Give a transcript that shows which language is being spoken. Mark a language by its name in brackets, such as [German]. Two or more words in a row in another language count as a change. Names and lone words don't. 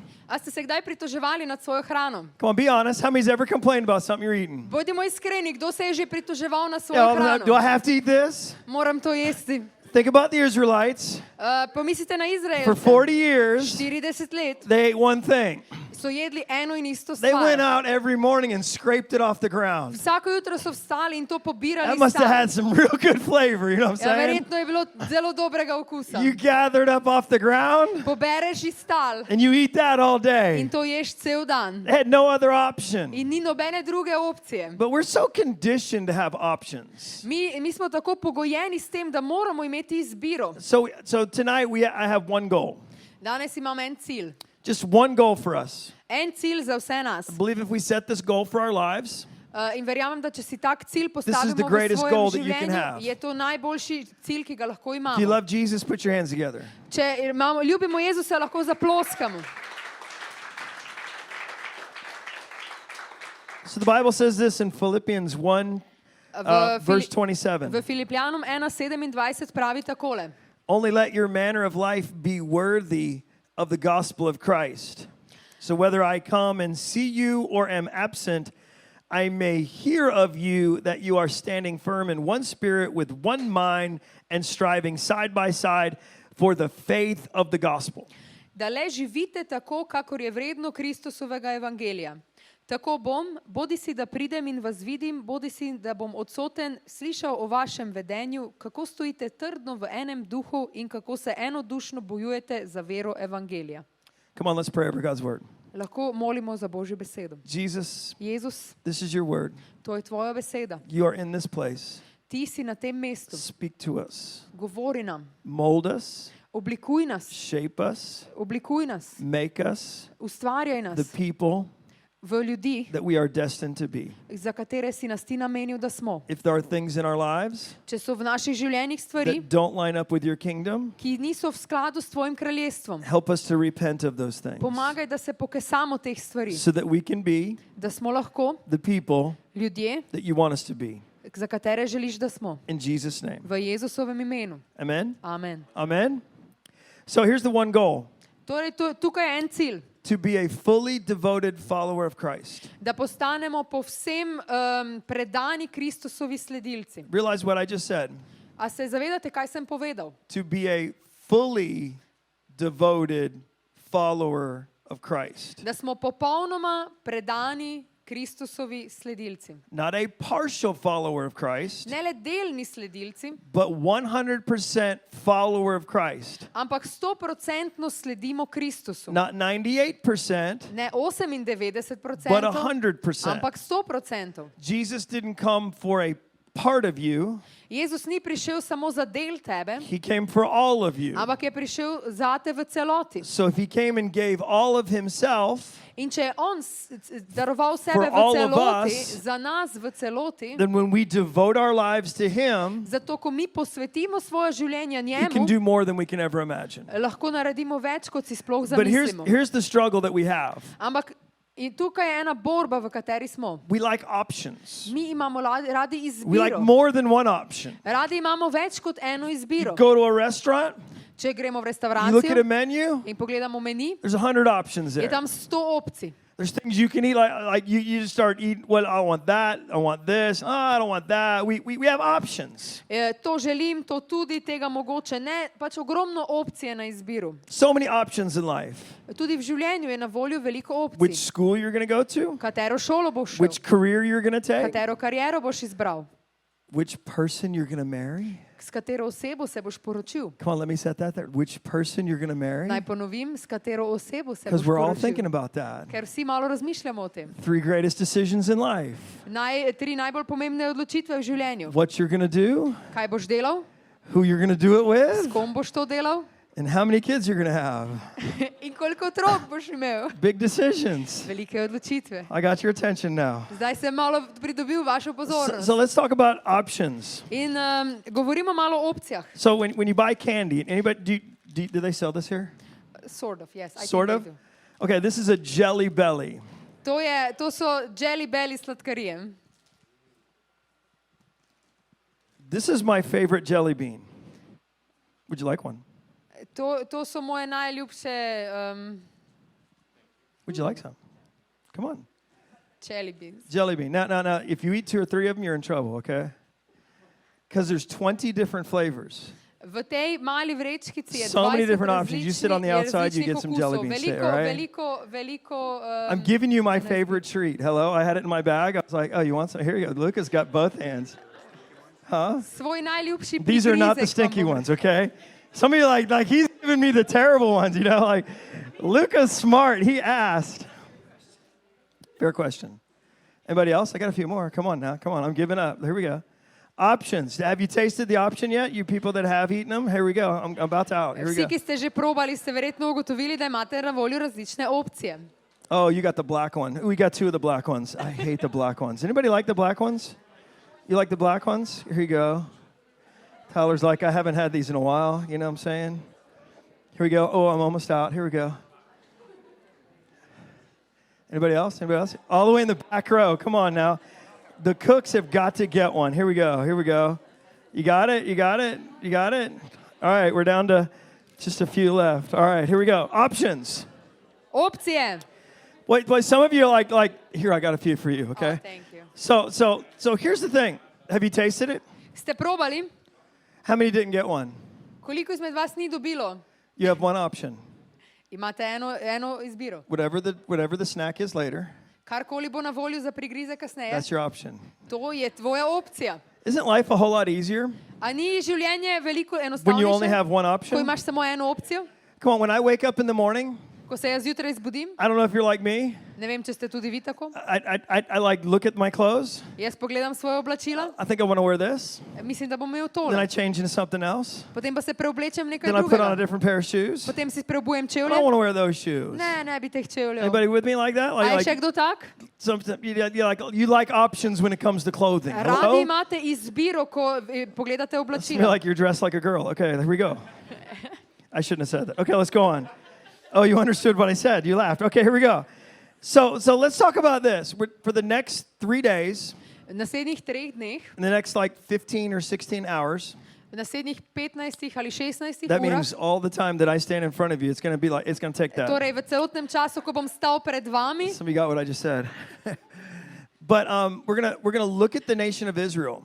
[Slovenian] A ste se kdaj pritoževali nad svojo hrano? [English] Come on, be honest. How many's ever complained about something you're eating? [Slovenian] Bodimo iskreni, kdo se je že pritoževal na [English] Yeah, [Slovenian] svojo [English] all the time, do I [Slovenian] hrano? [English] have to eat this? [Slovenian] Moram to jesti. [English] Think about the Israelites. [Slovenian] Pomislite na [English] For [Slovenian] Izraelce. [English] 40 years, [Slovenian] 40 let [English] they ate one thing. [Slovenian] so jedli eno in isto [English] They went [Slovenian] stvar. [English] out every morning and scraped it off the ground. [Slovenian] Vsako jutro so vstali in to pobirali [English] That must have had [Slovenian] stari. [English] some real good flavor, you know what I'm [Slovenian] Ja, [English] saying? [Slovenian] verjetno je bilo zelo dobrega okusa. [English] You gathered up off the ground [Slovenian] Pobereš iz tal [English] and you eat that all [Slovenian] in [English] day. [Slovenian] to ješ cel dan. [English] They had no other option. [Slovenian] In ni nobene druge opcije. [English] But we're so conditioned to have options. [Slovenian] Mi smo tako pogojeni s tem, da moramo imeti izbiro. [English] So tonight I have one goal. [Slovenian] Danes imam en cilj. [English] Just one goal for us. [Slovenian] En cilj za vse nas. [English] I believe if we set this goal for our lives, [Slovenian] In verjamem, da če si tak cilj [English] is the [Slovenian] postavimo v [English] greatest [Slovenian] svojem [English] goal that you can [Slovenian] življenju, [English] have. [Slovenian] je to najboljši cilj, ki ga lahko [English] if you [Slovenian] imamo. [English] love Jesus, put your hands together. [Slovenian] Če ljubimo Jezusa, lahko zaploskamo. [English] So the Bible says this in Philippians 1, verse 27. [Slovenian] V Filipljanom 1:27 pravi takole. [English] Only let your manner of life be worthy of the gospel of Christ. So whether I come and see you or am absent, I may hear of you that you are standing firm in one spirit with one mind and striving side by side for the faith of the gospel. [Slovenian] Da le živite tako, kakor je vredno Kristusovega evangelija. Tako bom, bodisi da pridem in vas vidim, bodisi da bom odsoten, slišal o vašem vedenju, kako stojite trdno v enem duhu in kako se enodušno bojujete za vero evangelija. [English] Come on, let's pray over God's word. [Slovenian] Lahko molimo za Božjo besedo. [English] Jesus, [Slovenian] Jezus, [English] this is your word. [Slovenian] to je tvoja beseda. [English] You are in this place. [Slovenian] Ti si na tem mestu. [English] Speak to us. [Slovenian] Govori nam. [English] Mold us. [Slovenian] Oblikuj nas. [English] Shape us. [Slovenian] Oblikuj nas. [English] Make us [Slovenian] Ustvarjaj [English] the [Slovenian] nas [English] people [Slovenian] v ljudi, [English] that we are destined to be. [Slovenian] za katere si nas ti namenil, da smo. [English] If there are things in our lives [Slovenian] Če so v naših življenjih stvari, [English] that don't line up with your kingdom, [Slovenian] ki niso v skladu s tvojim kraljestvom, [English] help us to repent of those things [Slovenian] pomagaj, da se pokesamo teh stvari, [English] so that we can be [Slovenian] da smo lahko [English] the people [Slovenian] ljudje, [English] that you want us to be. [Slovenian] za katere želiš, da smo. [English] In Jesus' name. [Slovenian] V Jezusovem imenu. [English] Amen? [Slovenian] Amen. [English] Amen? So here's the one goal. [Slovenian] Torej, tukaj je en cilj. [English] To be a fully devoted follower of Christ. [Slovenian] Da postanemo povsem predani Kristusovi sledilci. [English] Realize what I just said. [Slovenian] A se zavedate, kaj sem povedal? [English] To be a fully devoted follower of Christ. [Slovenian] Da smo popolnoma predani Kristusovi sledilci. [English] Not a partial follower of Christ, [Slovenian] Ne le delni sledilci, [English] but 100% follower of Christ. [Slovenian] ampak 100% sledimo Kristusu. [English] Not 98%, [Slovenian] Ne 98%, [English] but 100%. [Slovenian] ampak 100%. [English] Jesus didn't come for a part of you, [Slovenian] Jezus ni prišel samo za del tebe, [English] he came for all of you. [Slovenian] ampak je prišel zate v celoti. [English] So if he came and gave all of himself, [Slovenian] In če je on daroval sebe [English] For [Slovenian] v [English] all of [Slovenian] celoti, [English] us, [Slovenian] za nas v celoti, [English] then when we devote our lives to him, [Slovenian] zato ko mi posvetimo svoje življenje [English] he can [Slovenian] njemu, [English] do more than we can ever imagine. [Slovenian] lahko naredimo več, kot si sploh [English] But [Slovenian] zamislimo. [English] here's the struggle that we have. [Slovenian] Ampak in tukaj je ena borba, v kateri smo. [English] We like options. [Slovenian] Mi imamo radi [English] We like [Slovenian] izbiro. [English] more than one option. [Slovenian] Radi imamo več kot eno [English] You [Slovenian] izbiro. [English] go to a restaurant, [Slovenian] Če gremo v [English] you look at a [Slovenian] restauracijo [English] menu, [Slovenian] in pogledamo meni, [English] there's 100 options [Slovenian] je [English] there. [Slovenian] tam 100 opcij. [English] There's things you can eat, like you just start eating, well, I want that, I want this, I don't want that. We have options. [Slovenian] To želim, to tudi, tega mogoče ne. Pač ogromno opcije na izbiru. [English] So many options in life. [Slovenian] Tudi v življenju je na voljo veliko [English] Which [Slovenian] opcij. [English] school you're going to go to, [Slovenian] Katero šolo boš šel, [English] which career you're going to take, [Slovenian] katero kariero boš izbral, [English] which person you're going to marry. [Slovenian] s katero osebo se boš poročil. [English] Come on, let me set that there. Which person you're going to marry? [Slovenian] Naj ponovim, s katero osebo se boš [English] Because we're all thinking [Slovenian] poročil. [English] about that. [Slovenian] Ker vsi malo razmišljamo o tem. [English] 3 greatest decisions in life. [Slovenian] Tri najbolj pomembne odločitve v življenju. [English] What you're going to do, [Slovenian] Kaj boš delal, [English] who you're going to do it [Slovenian] s [English] with, [Slovenian] kom boš to delal [English] and how many kids you're going to have. [Slovenian] in koliko otrok boš imel. [English] Big decisions. [Slovenian] Velike odločitve. [English] I got your attention now. [Slovenian] Zdaj sem malo pridobil vašo pozornost. [English] So let's talk about options. [Slovenian] In govorimo malo o opcijah. [English] So when you buy candy, anybody do they sell this here? Sort of, yes. I think Sort they of? do. Okay, this is a Jelly Belly. [Slovenian] To so Jelly Belly sladkarije. [English] This is my favorite jelly bean. Would you like one? [Slovenian] To so moje najljubše [English] Would you like some? Come on. jelly beans. Jelly bean. Now, if you eat 2 or 3 of them, you're in trouble, okay? Because there's 20 different flavors. [Slovenian] V tej mali vrečkici je [English] So many [Slovenian] 20 [English] different options. You sit on the outside, you get some jelly beans today, all right? [Slovenian] Veliko [English] I'm giving you my favorite treat. Hello, I had it in my bag. I was like, oh, you want some? Here you go. Lucas got both hands. Huh? [Slovenian] svoj najljubši [English] These are not the [Slovenian] prigrizek [English] stinky [Slovenian] vam bom- [English] ones, okay? Some of you like he's giving me the terrible ones, you know? Like, Luca's smart. He asked. Fair question. Anybody else? I got a few more. Come on now. Come on. I'm giving up. Here we go. Options. Have you tasted the option yet? You people that have eaten them? Here we go. I'm about to out. Here we [Slovenian] Vsi, [English] go. [Slovenian] ki ste že probali, ste verjetno ugotovili, da imate na voljo različne opcije. [English] Oh, you got the black one. We got 2 of the black ones. I hate the black ones. Anybody like the black ones? You like the black ones? Here you go. Tyler's like, I haven't had these in a while. You know what I'm saying? Here we go. Oh, I'm almost out. Here we go. Anybody else? Anybody else? All the way in the back row. Come on now. The cooks have got to get one. Here we go. Here we go. You got it? You got it? You got it? All right, we're down to just a few left. All right, here we go. Options. [Slovenian] Opcije. [English] Wait, some of you are like, here, I got a few for you, okay? Oh, thank you. So here's the thing. Have you tasted it? [Slovenian] Ste probali? [English] How many didn't get one? [Slovenian] Koliko izmed vas ni dobilo? [English] You have one option. [Slovenian] Imate eno izbiro. [English] Whatever the snack is later, [Slovenian] Karkoli bo na voljo za prigrize kasneje, [English] that's your option. [Slovenian] to je tvoja opcija. [English] Isn't life a whole lot easier [Slovenian] A ni življenje veliko [English] when you only [Slovenian] enostavnejše, [English] have one [Slovenian] ko [English] option? [Slovenian] imaš samo eno opcijo? [English] Come on, when I wake up in the morning, [Slovenian] Ko se jaz zjutraj zbudim, [English] I don't know if you're like me, [Slovenian] ne vem, če ste tudi vi tako, [English] I like look at my clothes. [Slovenian] jaz pogledam svoje oblačila, [English] I think I want to wear this. [Slovenian] mislim, da bom imel [English] Then I [Slovenian] tole. [English] change into something else. [Slovenian] Potem pa se preoblečem v nekaj [English] Then I put on a [Slovenian] drugega. [English] different pair of shoes. [Slovenian] Potem si preobujem [English] I don't [Slovenian] čevlje. [English] want to wear those shoes. [Slovenian] Ne bi teh čevljev. [English] Anybody with me like that? [Slovenian] A je [English] Like [Slovenian] še kdo tak? [English] you like options when it comes to clothing. [Slovenian] Radi [English] Hello? [Slovenian] imate izbiro, ko pogledate [English] I feel [Slovenian] oblačila. [English] like you're dressed like a girl. Okay, there we go. I shouldn't have said that. Okay, let's go on. Oh, you understood what I said. You laughed. Okay, here we go. So let's talk about this. For the next 3 days, [Slovenian] V naslednjih 3 dneh, [English] in the next like 15 or 16 hours, [Slovenian] v naslednjih 15 ali 16 [English] that [Slovenian] urah, [English] means all the time that I stand in front of you, it's going to take that. [Slovenian] torej v celotnem času, ko bom stal pred vami, [English] Some of you got what I just said. But we're gonna look at the nation of Israel.